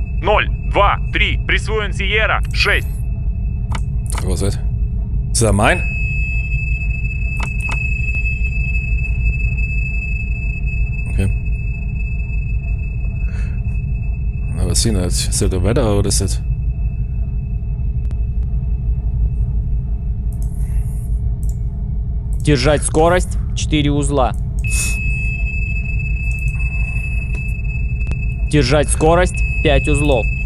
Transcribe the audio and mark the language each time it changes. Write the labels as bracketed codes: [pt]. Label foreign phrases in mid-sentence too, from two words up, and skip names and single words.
[ru] 0, 2, 3. Присвоен Сиера. 6. [en] What was that? Is that mine? Okay. Never seen that. Is that the weather or what is it? [ru] Держать скорость 4 узла. Держать скорость 5 узлов.